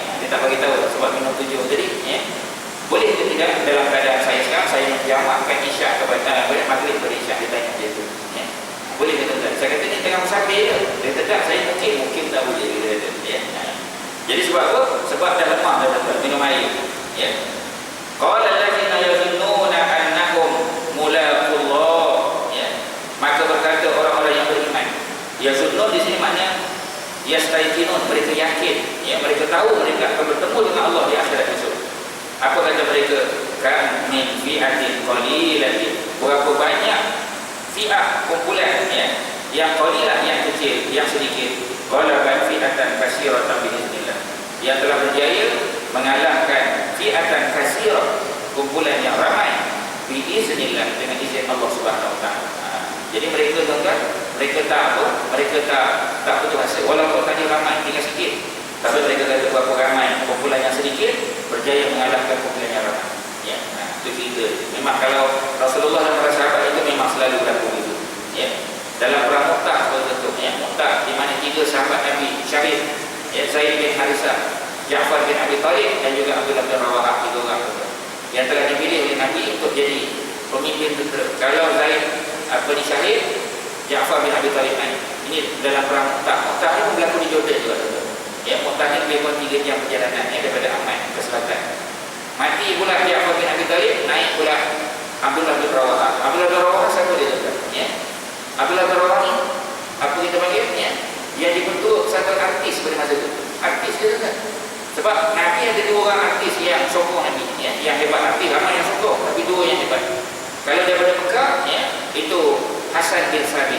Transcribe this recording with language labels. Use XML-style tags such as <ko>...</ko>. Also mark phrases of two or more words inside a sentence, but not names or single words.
<ms>Dia tak bagi tahu sebab minum 7 tadi, ya. Boleh ke tidak dalam keadaan saya sekarang, saya menjamakkan isyak kepada maghrib kepada isyak? Dia tanya dia tu, ya. Boleh ke tidak? Saya kata ni tengah musafir je. Dia kata tak, saya mungkin tak boleh, dia kata, ya. Jadi sebab apa? Sebab dah lemah dah dapat minum air, ya.</ms> <ar>قال الذين يظنون أنهم ملاقو الله, ya.</ar> <ms>Maka berkata orang-orang yang beriman. Yazunnun di sini maknanya yastaiqinun, mereka yakin, ya, mereka tahu mereka akan bertemu dengan Allah di akhirat esok. Apa kata mereka?</ms> <ar>كم من فئة قليلة,</ar> <ms>berapa banyak fi'ah, kumpulan, ya, yang qalilah, yang kecil, yang sedikit,</ms> <ar>غلبت فئة كثيرة بإذن الله,</ar> <ms>yang telah berjaya mengalahkan</ms> <ar>فئة كثيرة,</ar> <ms>kumpulan yang ramai, biiznillah, dengan izin Allah</ms> <ar>سبحانه وتعالى.</ar> <ms>Jadi mereka tuan-tuan, mereka tak apa, mereka tak putus asa, walaupun tadi ramai, tinggal sikit, tapi mereka kata berapa ramai, kumpulan yang sedikit berjaya mengalahkan kumpulan yang ramai, ya. Itu cerita. Memang kalau Rasulullah dan para sahabat itu memang selalu berlaku itu, ya. Dalam perang Mu'tah betul, ya, Mu'tah di mana 3 sahabat Nabi syahid, ya, Zaid bin Harisah, Ja'far bin Abi Talib, dan juga Abdullah bin Rawahah, 3 orang yang telah dipilih oleh Nabi untuk jadi pemimpin tentera. Kalau Zaid syahid, Ja'far bin Abi Talib naik. Ini dalam perang Mu'tah. Mu'tah ini berlaku di Jordan juga, ya. Mu'tah ini lebih kurang 3 jam perjalanan, ya, daripada Amman ke selatan. Mati pula Ja'far bin Abi Talib, naik pula Abdullah bin Rawaha. Abdullah bin Rawaha siapa dia tuan? Ya. Abdullah bin Rawaha ni apa kita panggil ya? Yang dibentuk satu artis pada masa itu. Artis dia tuan. Sebab Nabi ada dua orang artis yang sokong Nabi, ya, yang hebat. Artis ramai yang sokong, tapi dua yang hebat. Kalau daripada Mekah, ya, itu Hasan bin Sabit.</ms>